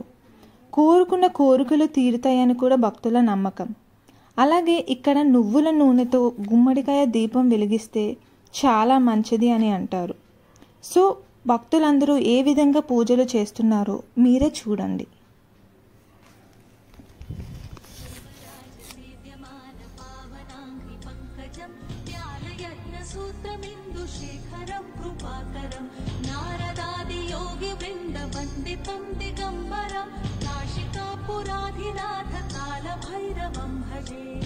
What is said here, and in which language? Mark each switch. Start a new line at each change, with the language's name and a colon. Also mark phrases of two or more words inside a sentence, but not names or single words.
Telugu: కోరుకున్న కోరికలు తీరుతాయని కూడా భక్తుల నమ్మకం. అలాగే ఇక్కడ నువ్వుల నూనెతో గుమ్మడికాయ దీపం వెలిగిస్తే చాలా మంచిది అని అంటారు. సో భక్తులందరూ ఏ విధంగా పూజలు చేస్తున్నారో మీరే చూడండి.
Sanskrit: सूत्रमिन्दुशेखरं कृपाकरं नारदादियोगी वृन्दवन्दितं दिगम्बरं काशिकापुराधिनाथ कालभैरवं भजे।